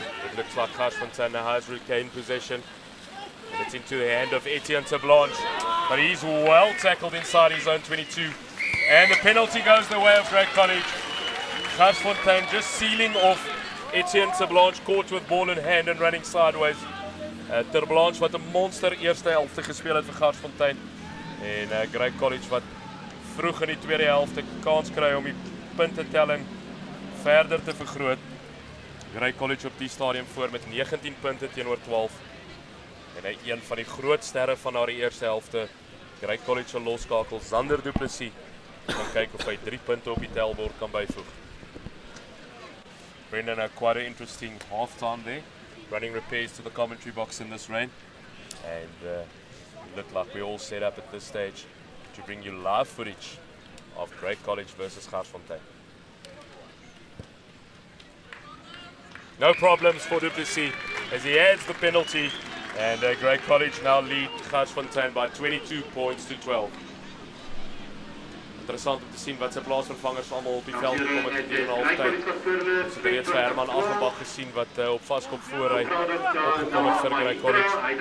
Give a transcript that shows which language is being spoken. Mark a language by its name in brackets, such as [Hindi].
[English] It looks like Garsfontein now has regained possession, and it's into the hand of Etienne Blanche, but he's well tackled inside his own 22, and the penalty goes the way of Grey College. Garsfontein just sealing off Etienne Blanche, caught with ball in hand and running sideways. [Afrikaans] Ter Blanche wat 'n monster eerste helfte gespeel het vir Garsfontein, en Grey College wat vroeg in die tweede helfte kans kry om die puntetelling verder te vergroot. Grey College op die stadium voor met 19 punte teenoor 12, en hy een van die groot sterre van haar eerste helfte. Grey College se loskakel Zander du Plessis gaan kyk of hy 3 punte op die tellbord kan byvoeg. [English] Brendan, quite an interesting half-time there. Running repairs to the commentary box in this rain, and look like we're all set up at this stage to bring you live footage of Grey College versus Garsfontein. No problems for du Plessis as he adds the penalty, and Grey College now lead Garsfontein by 22 points to 12. [Afrikaans] Interessant om te sien wat sy plaasvervangers allemaal op die veld gekom het in 1,5 tyd. Ons het reeds vir Herman Aggebach gesien wat op vaskop voorry opgekom het vir Grey College.